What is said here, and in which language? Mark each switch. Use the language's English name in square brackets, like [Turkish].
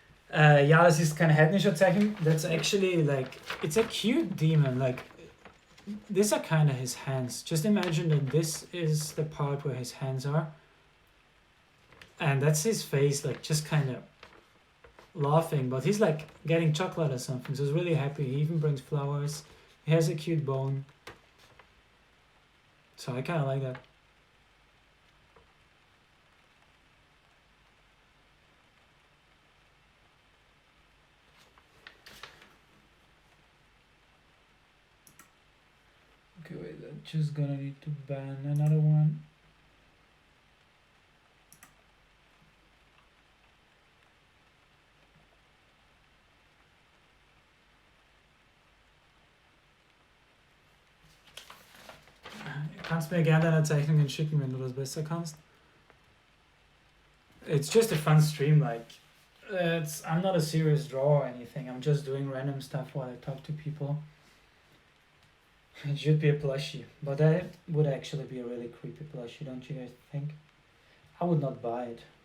[German] Ja, das ist kein heidnischer Zeichen. [English] That's actually like, it's a cute demon. Like, these are kind of his hands. Just imagine that this is the part where his hands are. And that's his face, like just kind of laughing, but he's like getting chocolate or something, so he's really happy. He even brings flowers. He has a cute bone. So I kind of like that. Okay, wait, I'm just gonna need to ban another one. [German] Kannst mir gerne deine Zeichnungen schicken, wenn du das besser kannst. [English] It's just a fun stream, like, I'm not a serious drawer or anything, I'm just doing random stuff while I talk to people. It should be a plushie, but that would actually be a really creepy plushie, don't you guys think? I would not buy it.